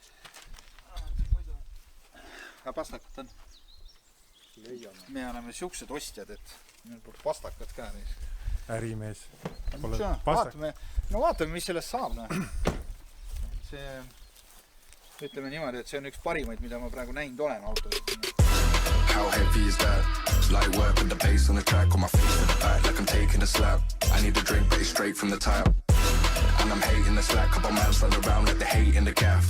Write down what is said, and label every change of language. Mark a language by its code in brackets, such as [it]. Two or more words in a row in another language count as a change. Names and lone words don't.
[et] Aga pastakat on? Me oleme siuksed ostjad, et meil pole pastakat ka. Ärimees. Vaatame, mis sellest saab. See, ütleme niimoodi, et see on üks parimaid, mida ma praegu näinud olen autos. [en] How heavy is that? Light work with the bass on the track, on my face to the back like I'm taking a slap. I need a drink, but it's straight from the tap. And I'm hating the slack, couple miles slide around like the hate in the gaff.